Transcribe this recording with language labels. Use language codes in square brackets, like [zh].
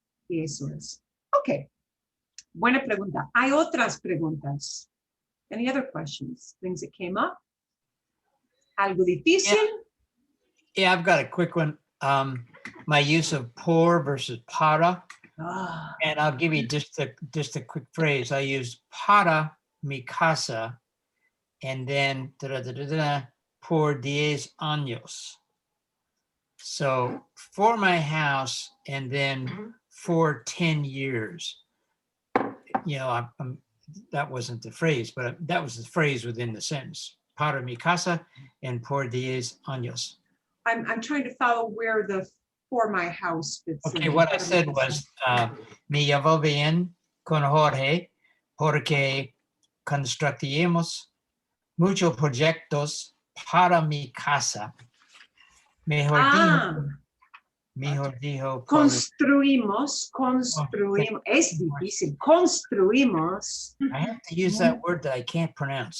[es] Y eso es. Okay. Buena pregunta. Hay otras preguntas. [en] Any other questions? Things that came up? [es] Algo difícil? [en] Yeah, I've got a quick one. My use of por versus para. And I'll give you just a quick phrase. I use [es] para mi casa [en] and then [es] por 10 años. [en] So for my house and then for 10 years. You know, that wasn't the phrase, but that was the phrase within the sentence. [es] Para mi casa and por 10 años. [en] I'm trying to follow where the for my house fits Okay, in. what I said was, [es] me llevo bien con Jorge porque construimos muchos proyectos para mi casa. Mejor dijo, Construimos, es difícil, construimos. [en] I have to use that word that I can't pronounce.